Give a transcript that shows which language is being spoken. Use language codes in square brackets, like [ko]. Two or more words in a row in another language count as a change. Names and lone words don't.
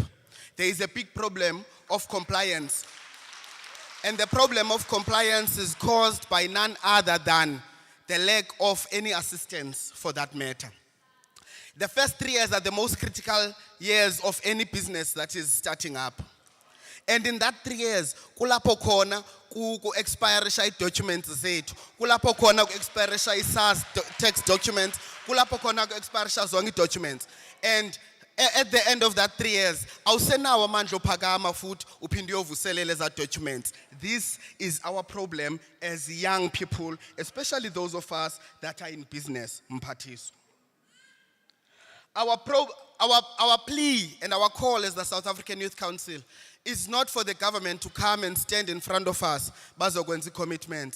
[en] There is a big problem of compliance. And the problem of compliance is caused by none other than the lack of any assistance for that matter. The first 3 years are the most critical years of any business that is starting up. And in that 3 years, [zu] kulapho khona ku-expirisha documents zethu, kulapho khona ku-expirisha i-SARS [en] tax documents, [zu] kulapho khona ku-expirisha zonke documents. [en] And at the end of that 3 years, [zu] awusenawo amandla ophakama futhi uphinde uyovuselela eza documents. [en] This is our problem as young people, especially those of us that are in business, Mphathiswa. Our plea and our call as the South African Youth Council is not for the government to come and stand in front of us, bazokwenza commitment.